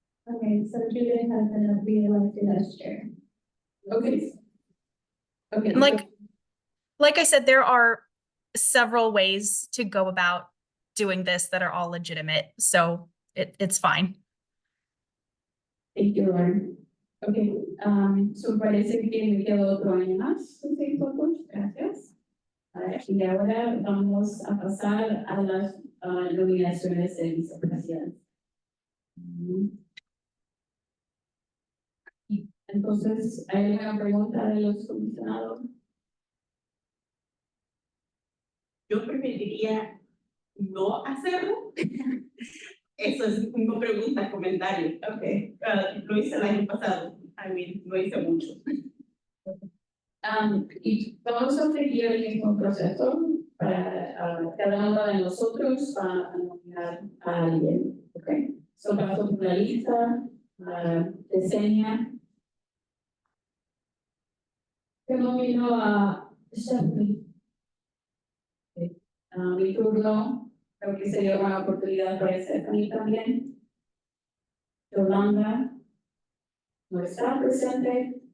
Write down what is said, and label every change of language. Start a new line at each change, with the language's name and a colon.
English: Okay, so Judith has been re-elected as chair. Okay. Okay. And like I said, there are several ways to go about doing this that are all legitimate. So it's fine. Thank you, Lauren.
Spanish: Okay, so parece que me quedó otro año más. Okay, todos, gracias. Y ahora vamos a pasar a las nominaciones de vicepresidente. Entonces, ¿hay alguna pregunta de los comisionados? Yo preferiría no hacerlo. Eso es una pregunta, comentario.
English: Okay.
Spanish: Lo hice el año pasado.
English: I mean,
Spanish: lo hice mucho. Y vamos a seguir el mismo proceso para cada uno de nosotros a nominar a alguien. Okay. So paso por la lista, Yesenia. Yo nomino a Stephanie. Mi turno, creo que sería una oportunidad para Stephanie también. Yolanda no está presente.